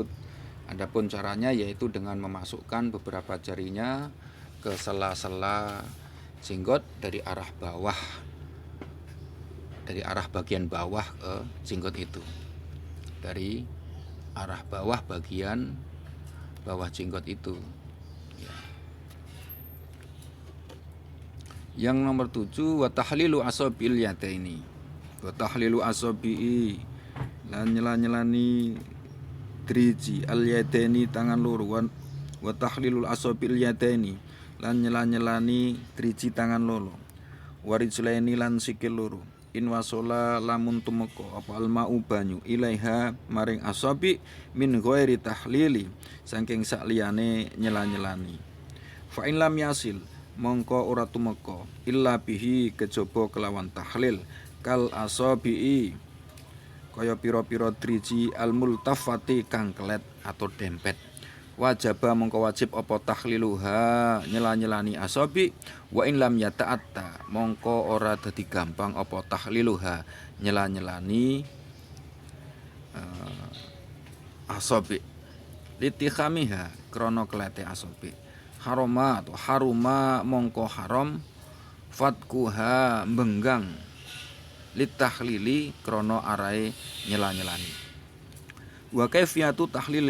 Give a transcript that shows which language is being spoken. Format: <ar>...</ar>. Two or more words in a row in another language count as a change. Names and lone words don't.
<id>Adapun caranya yaitu dengan memasukkan beberapa jarinya ke sela-sela jenggot dari arah bawah, dari arah bagian bawah ke jenggot itu, dari arah bawah bagian bawah jenggot itu. Yang nomor 7</id> <ar>wa tahlilu asabil yadaini. Wa tahlilu asabii</ar> <jv>lan nyela-nyelani driji</jv> <ar>al yadaini</ar> <jv>tangan loro</jv> <ar>wa tahlilul asabil yadaini</ar> <jv>lan nyela-nyelani driji tangan loro. Warijlaini lan sikil loro.</jv> <ar>In wasola</ar> <jv>lamun tumeka apa almau banyu ilaiha maring asabi</jv> <ar>min ghairi tahlili</ar> <jv>saking sakliyane nyela-nyelani.</jv> <ar>Fa in lam yasil</ar> <jv>mongko ora tumeka</jv> <ar>illa bihi</ar> <jv>kejaba kelawan tahlil</jv> <ar>kal asabii</ar> <jv>kaya pira-pira driji</jv> <ar>al multafati</ar> <jv>kang kelet atau dempet wajaba mongko wajib apa tahliluha nyela-nyelani asabi</jv> <ar>wa in lam yata'atta</ar> <jv>mongko ora dadi gampang apa tahliluha nyela-nyelani</jv> <ar>asabi litikhamiha</ar> <jv>krana kelete asabi haroma atau haruma mongko haram fatkuha benggang litahlili krono arai nyela-nyelani</jv> <ar>wa kaifiyatu tahlilil</ar>